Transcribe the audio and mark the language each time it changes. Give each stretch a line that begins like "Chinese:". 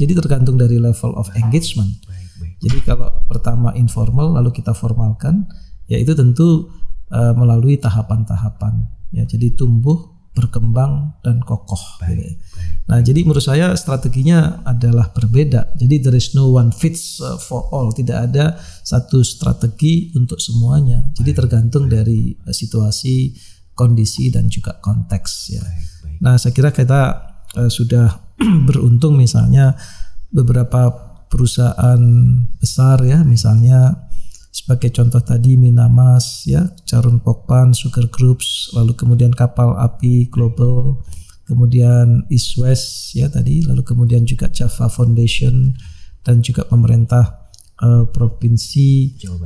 Indonesian: Jadi tergantung dari
English: level of engagement.
Indonesian: Jadi kalau pertama informal lalu kita formalkan, ya itu tentu melalui tahapan-tahapan. Ya, jadi tumbuh, berkembang dan kokoh. Gitu. Nah, jadi menurut saya strateginya adalah berbeda. Jadi
English: there is no one fits for all.
Indonesian: Tidak ada satu strategi untuk semuanya. Jadi tergantung dari situasi, kondisi dan juga konteks ya. Nah, saya kira kita sudah beruntung misalnya beberapa perusahaan besar ya, misalnya sebagai contoh tadi Minamas ya, Charun Pokpan, Sugar Groups, lalu kemudian Kapal Api Global, kemudian East West ya tadi, lalu kemudian juga Java Foundation dan juga pemerintah provinsi